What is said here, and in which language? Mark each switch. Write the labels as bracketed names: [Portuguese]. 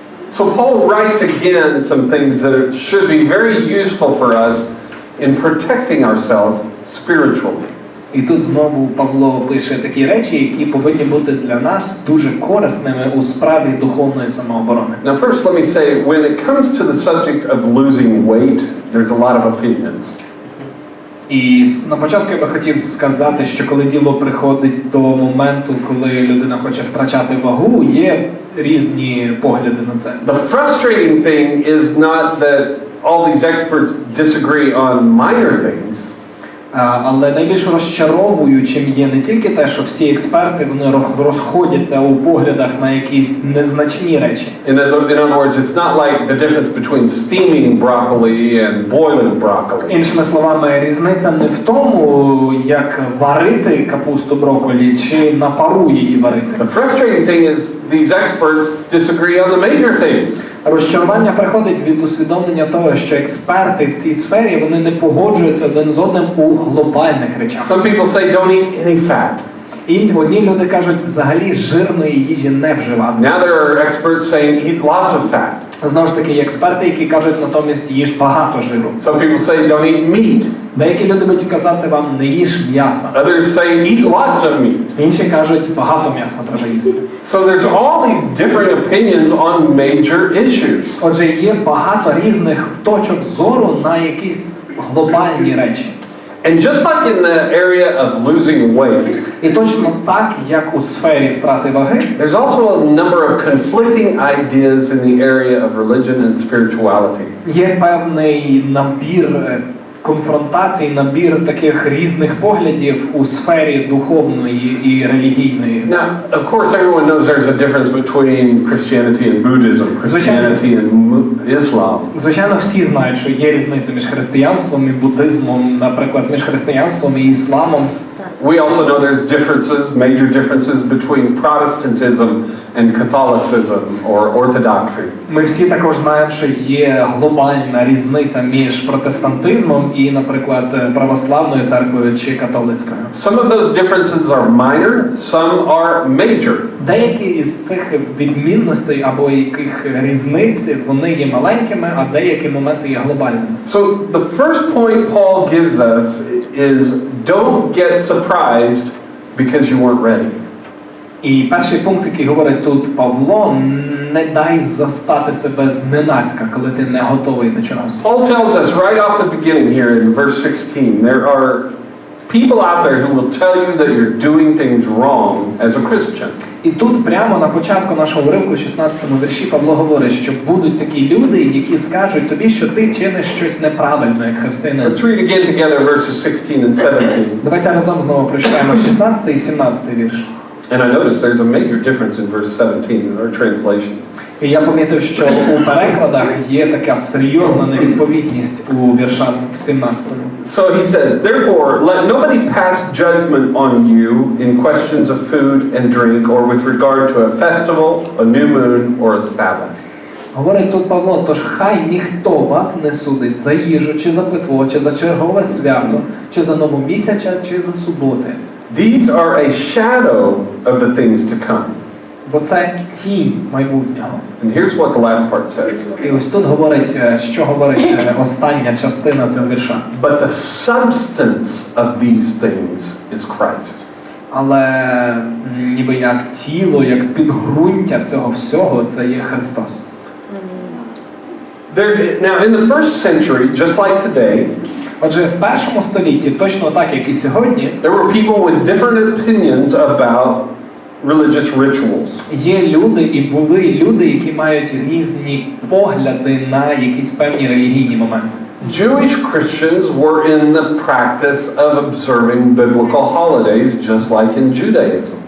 [English] So Paul writes again some things that should be very useful for us in protecting ourselves spiritually. [Ukrainian] І тут знову Павло пише такі речі, які повинні бути для нас дуже корисними у справі духовної самооборони. [English] Now first let me say, when it comes to the subject of losing weight, there's a lot of opinions. [Ukrainian] І на початку я би хотів сказати, що коли діло приходить до моменту, коли людина хоче втрачати вагу, є різні погляди на це. [English] The frustrating thing is not that all these experts disagree on minor things. [Ukrainian] Але найбільш розчаровуючим є не тільки те, що всі експерти вони розходяться у поглядах на якісь незначні речі. [English] In other words, it's not like the difference between steaming broccoli and boiling broccoli. [Ukrainian] Іншими словами, різниця не в тому, як варити капусту брокколі чи на пару її варити. [English] The frustrating thing is these experts disagree on the major things. [Ukrainian] Розчарування приходить від усвідомлення того, що експерти в цій сфері вони не погоджуються один з одним у глобальних речах. [English] Some people say don't eat any fat. [Ukrainian] І одні люди кажуть, взагалі жирної їжі не вживати. [English] Now there are experts saying eat lots of fat. [Ukrainian] Знову ж таки, є експерти, які кажуть, натомість їж багато жиру. [English] Some people say don't eat meat. [Ukrainian] Деякі люди будуть казати вам, не їж м'яса. [English] Others say eat lots of meat. [Ukrainian] Інші кажуть, багато м'яса треба їсти. [English] So there's all these different opinions on major issues. [Ukrainian] Отже, є багато різних точок зору на якісь глобальні речі. [English] And just like in the area of losing weight, [Ukrainian] І точно так, як у сфері втрати ваги, [English] there's also a number of conflicting ideas in the area of religion and spirituality. [Ukrainian] є певний набір конфронтацій, набір таких різних поглядів у сфері духовної і релігійної. [English] Now, of course, everyone knows there's a difference between Christianity and Buddhism, Christianity and Islam. [Ukrainian] Звичайно, всі знають, що є різниця між християнством і буддизмом, наприклад, між християнством і ісламом. [English] We also know there's differences, major differences between Protestantism and Catholicism or Orthodoxy. [Ukrainian] Ми всі також знаємо, що є глобальна різниця між протестантизмом і, наприклад, православною церквою чи католицькою. [English] Some of those differences are minor, some are major. [Ukrainian] Деякі із цих відмінностей або яких різниць, вони є маленькими, а деякі моменти є глобальними. [English] So the first point Paul gives us is don't get surprised because you weren't ready. [Ukrainian] І перший пункт, який говорить тут Павло, не дай застати себе зненацька, коли ти не готовий до чогось. [English] Paul tells us right off the beginning here in verse 16, there are people out there who will tell you that you're doing things wrong as a Christian. [Ukrainian] І тут прямо на початку нашого уривку, в 16-му вірші, Павло говорить, що будуть такі люди, які скажуть тобі, що ти чиниш щось неправильно, як християнин. [English] Let's read again together verses 16 and 17. [Ukrainian] Давайте разом знову прочитаємо 16 і 17 вірш. [English] And I noticed there's a major difference in verse 17 in our translations. [Ukrainian] І я помітив, що у перекладах є така серйозна невідповідність у віршах 17-му. [English] So he says, therefore, let nobody pass judgment on you in questions of food and drink or with regard to a festival, a new moon, or a Sabbath. [Ukrainian] Говорить тут Павло, тож хай ніхто вас не судить за їжу, чи за питво, чи за чергове свято, чи за новомісяча, чи за суботи. [English] These are a shadow of the things to come. [Ukrainian] Бо це тінь майбутнього. [English] And here's what the last part says. [Ukrainian] І ось тут говорить, що говорить остання частина цього вірша. [English] But the substance of these things is Christ. [Ukrainian] Але ніби як тіло, як підґрунтя цього всього, це є Христос. [English] Now, in the first century, just like today, [Ukrainian] Отже, в першому столітті, точно так, як і сьогодні, [English] there were people with different opinions about religious rituals. [Ukrainian] є люди і були люди, які мають різні погляди на якісь певні релігійні моменти. [English] Jewish Christians were in the practice of observing biblical holidays, just like in Judaism.